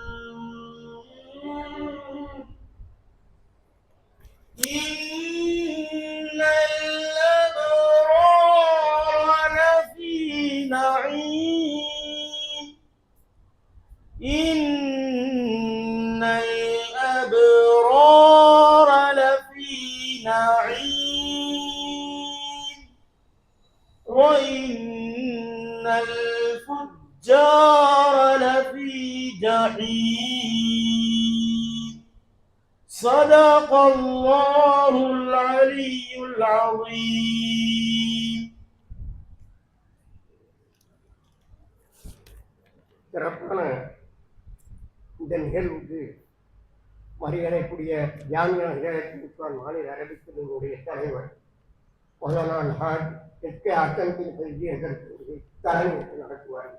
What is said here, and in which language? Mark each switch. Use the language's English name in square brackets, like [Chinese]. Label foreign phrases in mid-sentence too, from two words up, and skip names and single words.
[Arabic] إن الأبرار لفي نعيم إن الأبرار لفي نعيم وإن الفجار لفي جحيم صدق الله العلي العظيم. [Tamil] சிறப்பான இந்த நிகழ்வுக்கு மரியாதைக்குரிய ஜாமியா ஹிதாயத்துல் மாநில அரபிக்கல்வியினுடைய தலைவர் மௌலானா அல் ஹாஜ் எஸ்கே அக்கன்பின் செல்வி அதற்கு தலைமையேற்று நடத்துவார்.